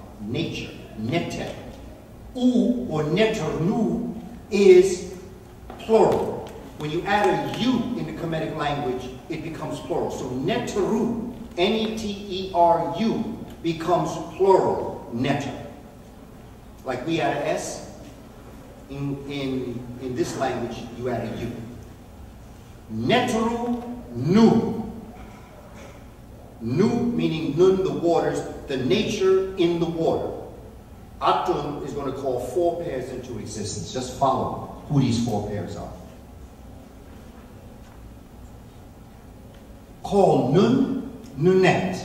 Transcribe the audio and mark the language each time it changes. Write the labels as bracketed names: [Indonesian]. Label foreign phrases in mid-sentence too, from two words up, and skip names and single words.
[English] Nature, neter. U or neternu is plural. When you add a U in the Kamene language, it becomes plural. So neteru, N-E-T-E-R-U, becomes plural, neter. Like we add an S, in this language, you add a U. Neteru nu. Nu meaning nun, the waters, the nature in the water. Atum is going to call 4 pairs into existence. Just follow who these 4 pairs are. Call Nun, Nunet.